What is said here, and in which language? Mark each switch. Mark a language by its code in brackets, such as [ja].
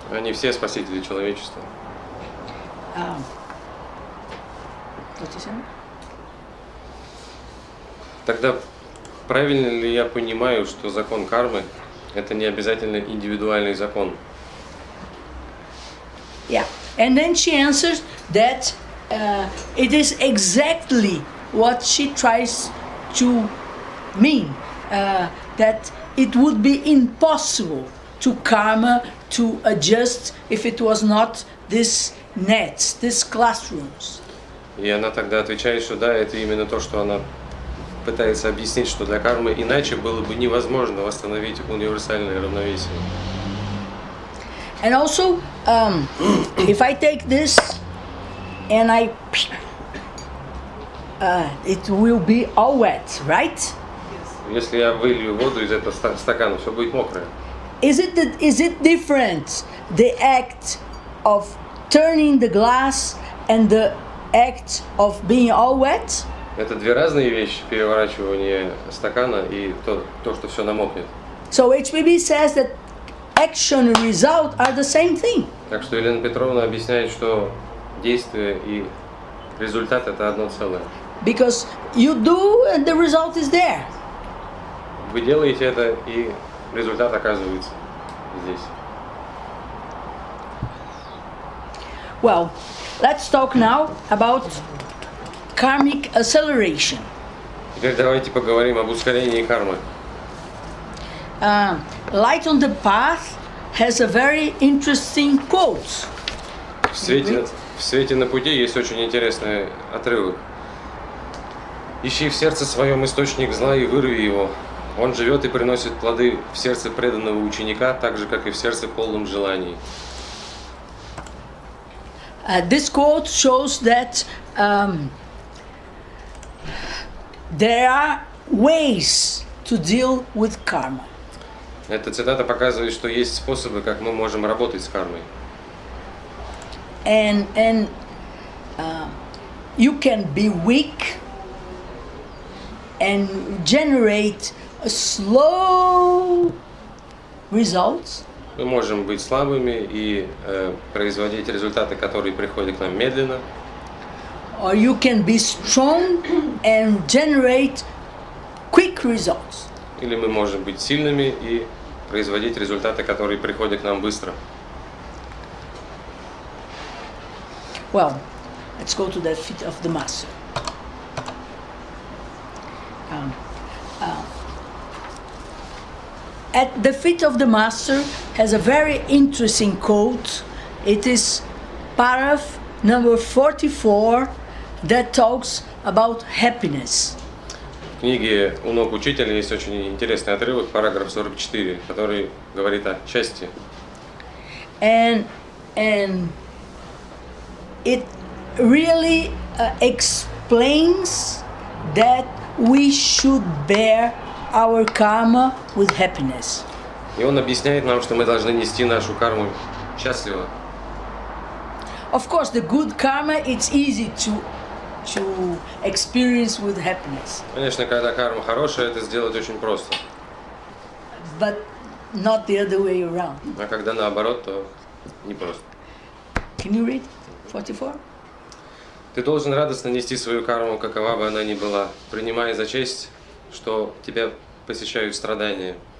[ru] Они все спасители человечества. [en] What is it? [ru] Тогда правильно ли я понимаю, что закон кармы – это не обязательно индивидуальный закон? [en] Yeah, and then she answers that it is exactly what she tries to mean, that it would be impossible to karma to adjust if it was not this nets, these classrooms. [ru] И она тогда отвечает, что да, это именно то, что она пытается объяснить, что для кармы иначе было бы невозможно восстановить универсальное равновесие. [en] And also, if I take this and it will be all wet, right? [ru] Если я вылью воду из этого стакана, все будет мокрое. [en] Is it different, the act of turning the glass and the act of being all wet. [ru] Это две разные вещи, переворачивание стакана и то, что все намокнет. [en] So HPB says that action and result are the same thing. [ru] Так что Елена Петровна объясняет, что действие и результат это одно целое. [en] Because you do and the result is there. [ru] Вы делаете это, и результат оказывается здесь. [en] Well, let's talk now about karmic acceleration. [ru] Теперь давайте поговорим об ускорении кармы. [en] Light on the Path has a very interesting quote. [ru] В свете на пути есть очень интересный отрывок. Ищи в сердце своем источник зла и вырви его. Он живет и приносит плоды в сердце преданного ученика, так же, как и в сердце полном желаний. [en] This quote shows that there are ways to deal with karma. [ru] Эта цитата показывает, что есть способы, как мы можем работать с кармой. [en] And you can be weak and generate a slow results. [ru] Мы можем быть слабыми и производить результаты, которые приходят к нам медленно. [en] Or you can be strong and generate quick results. [ru] Или мы можем быть сильными и производить результаты, которые приходят к нам быстро. [en] Well, let's go to the feet of the master. At the feet of the master has a very interesting quote. It is paragraph number 44 that talks about happiness. [ru] В книге «У ног учителя» есть очень интересный отрывок, параграф 44, который говорит о счастье. [en] And it really explains that we should bear our karma with happiness. [ru] И он объясняет нам, что мы должны нести нашу карму счастливо. [en] Of course, the good karma, it's easy to experience with happiness. [ru] Конечно, когда карма хорошая, это сделать очень просто. [en] But not the other way around. [ru] А когда наоборот, то не просто. [en] Can you read 44? [ru] Ты должен радостно нести свою карму, какова бы она ни была, принимая за честь, что тебя посещают страдания.